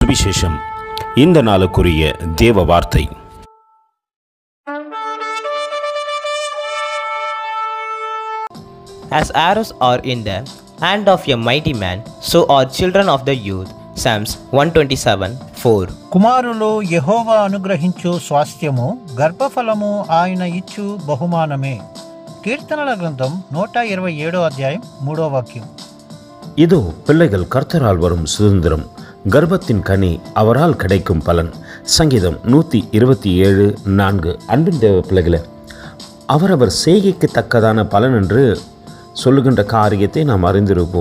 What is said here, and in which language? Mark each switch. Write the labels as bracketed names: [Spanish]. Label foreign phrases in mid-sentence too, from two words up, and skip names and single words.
[Tamil] சுவிசேஷம். இந்த நாளுக்குரிய தேவ வார்த்தை. [English] As arrows are in the hand of a mighty man, so are children of the youth. Psalms 127:4. [Telugu] కుమారులు యెహోవా అనుగ్రహించు స్వాస్థ్యము, గర్భఫలము ఆయన ఇచ్చు బహుమానమే. కీర్తనల గ్రంథం 127 అధ్యాయం 3వ వాక్యం. [Tamil] இதோ பிள்ளைகள் கர்த்தரால் வரும் சுதந்திரம், கர்ப்பத்தின் கனி அவரால் கிடைக்கும் பலன். சங்கீதம் 127:4. அன்பின் தேவ பிள்ளைகளே, அவரவர் செய்கைக்கு தக்கதான பலன் என்று சொல்லுகின்ற காரியத்தை நாம் அறிந்திருப்போம்.